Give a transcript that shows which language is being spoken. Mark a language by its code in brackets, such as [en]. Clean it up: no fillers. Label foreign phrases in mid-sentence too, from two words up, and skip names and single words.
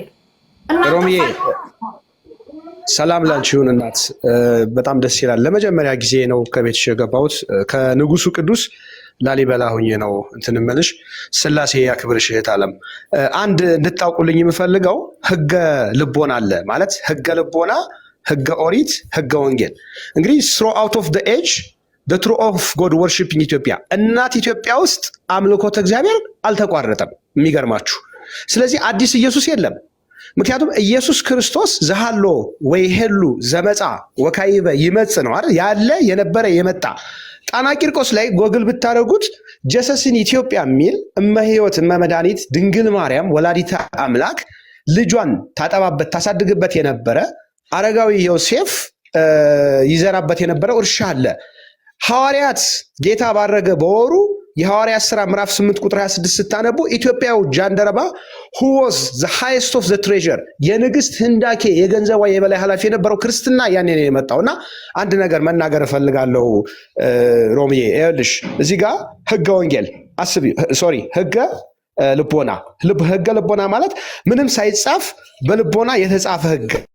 [am] ሮሚዬ ሰላም ላንቺ ይሁን እናት፣ በጣም ደስ ይላል። ለመጀመሪያ ጊዜ ነው ከቤትሽ የገባሁት። ከንጉሱ ቅዱስ ላሊበላ ሁኜ ነው እንትን እምልሽ። ስላሴ ያክብርሽ እህት ዓለም። አንድ እንድታውቁልኝ የምፈልገው ህገ ልቦና አለ ማለት ህገ ልቦና፣ ህገ ኦሪት፣ ህገ ወንጌል። እንግዲህ [en] through out of the age the true of God worship in [am] ኢትዮጵያ እናት ኢትዮጵያ ውስጥ አምልኮተ እግዚአብሔር አልተቋረጠም። የሚገርማችሁ ስለዚህ አዲስ ኢየሱስ የለም። ምክንያቱም ኢየሱስ ክርስቶስ [gez] ዘሃሎ ወይ ሄሉ ዘመጻ ወካይበ ይመጽ [am] ነው አይደል? ያለ የነበረ የመጣ ጣና ቂርቆስ ላይ ጎግል ብታደርጉት ጀሰስን ኢትዮጵያ የሚል እመህይወት እመመድኃኒት ድንግል ማርያም ወላዲተ አምላክ ልጇን ታጠባበት ታሳድግበት የነበረ አረጋዊ ዮሴፍ ይዘራበት የነበረው እርሻ አለ። ሐዋርያት ጌታ ባረገ በወሩ የሐዋርያት ሥራ ምዕራፍ 8 ቁጥር 26 ስታነቡ ኢትዮጵያው ጃንደረባ [en] who was the highest of the treasure [am] የንግስት ህንዳኬ የገንዘቧ የበላይ ኃላፊ የነበረው ክርስትና ያኔ ነው የመጣውና አንድ ነገር መናገር እፈልጋለሁ ሮሚዬ። ይኸውልሽ እዚህ ጋር ህገ ወንጌል አስቢ ህገ ልቦና ህገ ልቦና ማለት ምንም ሳይጻፍ በልቦና የተጻፈ ህግ